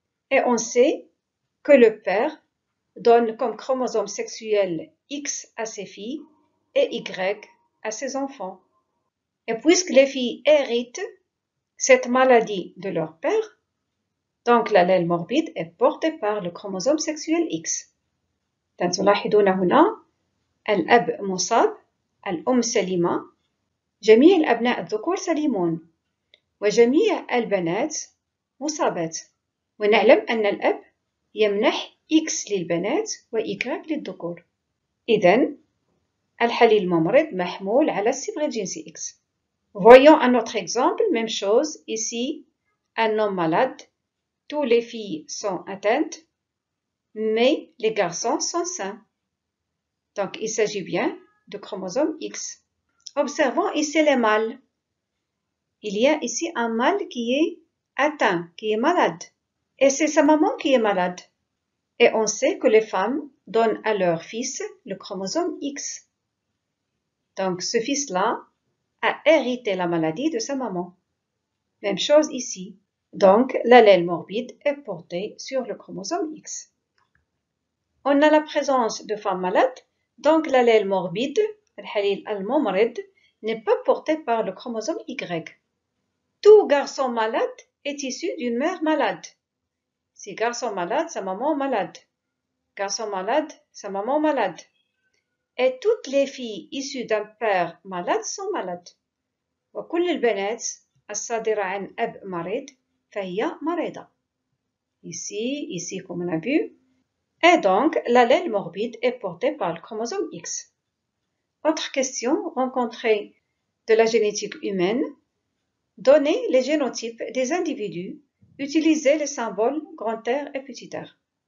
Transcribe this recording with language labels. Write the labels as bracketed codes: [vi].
[fr] Et on sait que le père donne comme chromosome sexuel X à ses filles et Y à ses enfants. Et puisque les filles héritent cette maladie de leur père, donc l'allèle morbide est porté par le chromosome sexuel X. [ar] تلاحظون هنا الأب مصاب، الأم سليمة، جميع الأبناء الذكور سليمون، وجميع البنات مصابات. ونعلم أن الأب يمنح X للبنات و Y للذكور. إذن الحليل ممرض محمول على الصبغة الجنسي X. [fr] Voyons un autre exemple, même chose. Ici, un homme malade, toutes les filles sont atteintes, mais les garçons sont sains. Donc, il s'agit bien de chromosome X. Observons ici les mâles. Il y a ici un mâle qui est atteint, qui est malade. Et c'est sa maman qui est malade. Et on sait que les femmes donnent à leur fils le chromosome X. Donc, ce fils-là a hérité la maladie de sa maman. Même chose ici. Donc, l'allèle morbide est porté sur le chromosome X. On a la présence de femmes malades, donc l'allèle morbide, [ar] الحليل الممرض, [fr] n'est pas porté par le chromosome Y. Tout garçon malade est issu d'une mère malade. Si garçon malade, sa maman malade. Garçon malade, sa maman malade. Et toutes les filles issues d'un père malade sont malades. [ar] وكل البنات الصادرة عن أب مريض فهي مريضة. [fr] Ici, comme on a vu. Et donc, l'allèle morbide est porté par le chromosome X. Autre question rencontrée de la génétique humaine. Donnez les génotypes des individus. Utilisez les symboles grand R et petit r.